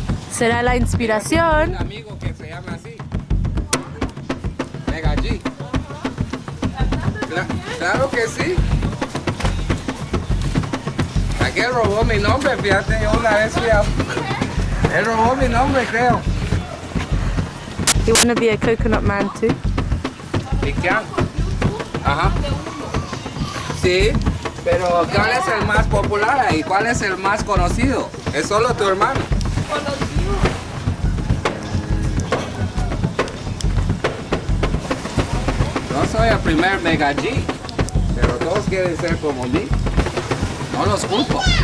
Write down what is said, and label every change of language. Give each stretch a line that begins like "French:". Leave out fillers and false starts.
Spanish: ¿Será la inspiración? Un amigo que se llama así. Megaji. Claro que sí. Aquel robó mi nombre, fíjate, yo una vez fui a... Él robó mi nombre, creo.
English: You want to be a coconut man too?
Spanish: ¿Y qué? Ajá. Sí, pero ¿cuál es el más popular y cuál es el más conocido? Es solo tu hermano. No soy el primer Mega G, pero todos quieren ser como mí. No los culpo.